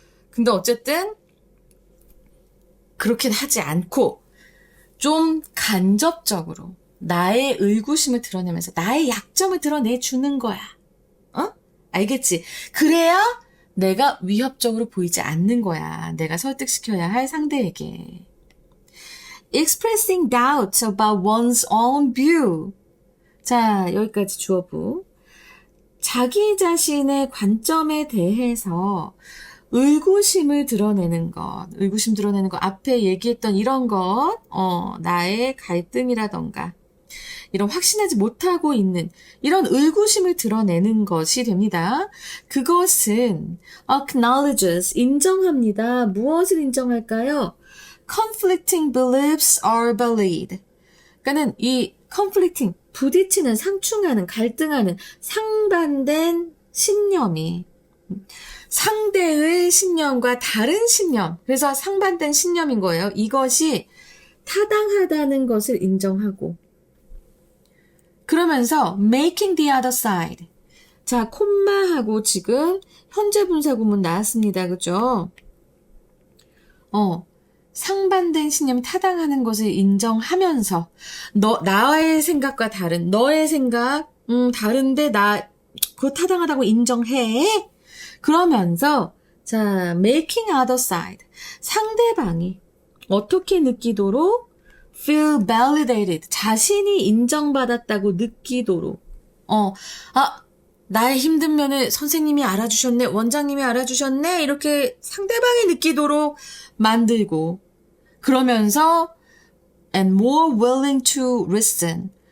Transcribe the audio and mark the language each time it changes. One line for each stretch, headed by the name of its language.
Korean: 근데 어쨌든 그렇긴 하지 않고 좀 간접적으로 나의 의구심을 드러내면서 나의 약점을 드러내주는 거야. 알겠지? 그래야 내가 위협적으로 보이지 않는 거야. 내가 설득시켜야 할 상대에게.
English: Expressing doubts about one's own view.
Korean: 자, 여기까지 주어부. 자기 자신의 관점에 대해서 의구심 드러내는 것 앞에 얘기했던 이런 것, 나의 갈등이라던가, 이런 확신하지 못하고 있는 이런 의구심을 드러내는 것이 됩니다. 그것은 acknowledges, 인정합니다. 무엇을 인정할까요?
English: conflicting beliefs are valid.
Korean: 그러니까는 이 conflicting, 부딪히는, 상충하는, 갈등하는 상반된 신념이 상대의 신념과 다른 신념, 그래서 상반된 신념인 거예요. 이것이 타당하다는 것을 인정하고 그러면서 making the other side. 자, 콤마하고 지금 현재 분사 구문 나왔습니다. 그죠? 상반된 신념이 타당하는 것을 인정하면서 나의 생각과 다른 너의 생각 다른데 그거 타당하다고 인정해. 그러면서 자, making other side. 상대방이 어떻게 느끼도록 feel validated. 자신이 인정받았다고 느끼도록. 나의 힘든 면을 선생님이 알아주셨네. 원장님이 알아주셨네. 이렇게 상대방이 느끼도록 만들고 그러면서 and more willing to listen.